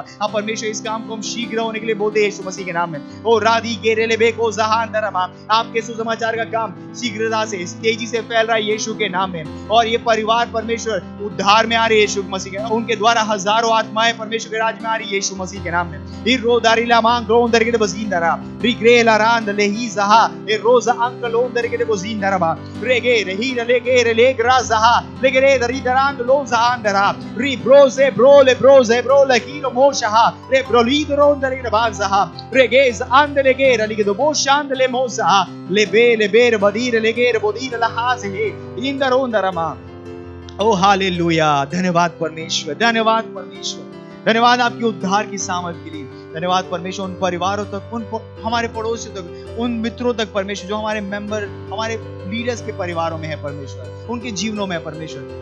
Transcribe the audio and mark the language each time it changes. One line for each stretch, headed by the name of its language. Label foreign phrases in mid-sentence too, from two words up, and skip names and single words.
Hindi: हाँ परमेश्वर, इस काम को हम शीघ्र होने के लिए बोलते हैं यीशु मसीह के नाम में। वो रादी गेरेले बेको जहान दरमा, आपके सुसमाचार का काम शीघ्रता से तेजी से फैल रहा है यीशु के नाम में। और ये परिवार परमेश्वर उद्धार में आ रहे यीशु मसीह के, उनके द्वारा हजारों आत्माएं परमेश्वर के राज में आ रही यीशु मसीह के नाम में। रोदारिला मांग रोंदर के बजींदरा रिग्रेला रांद लेही जहा ए रोजा अंकल ओंदर के बजींदरा बा रेगे रही लेगे लेगरा जहा लेगे दरी दरांद लोजा अंदरा रि ब्रोजे ब्रोले कीलो मोशहा रे ब्रोलीद रोंदर के बाजहा रेगेज अंद लेगे रलिगे दो बोशांद ले मोसा ले बेर बदीर लेगे बोदीर लहाज हे इंदर ओंदरमा। ओ हालेलुया। धन्यवाद परमेश्वर, धन्यवाद परमेश्वर, धन्यवाद आपकी उद्धार की सामर्थ के लिए। धन्यवाद परमेश्वर, उन परिवारों तक, उन हमारे पड़ोसियों तक, उन मित्रों तक परमेश्वर, जो हमारे मेंबर, हमारे लीडर्स के परिवारों में है परमेश्वर, उनके जीवनों में है परमेश्वर।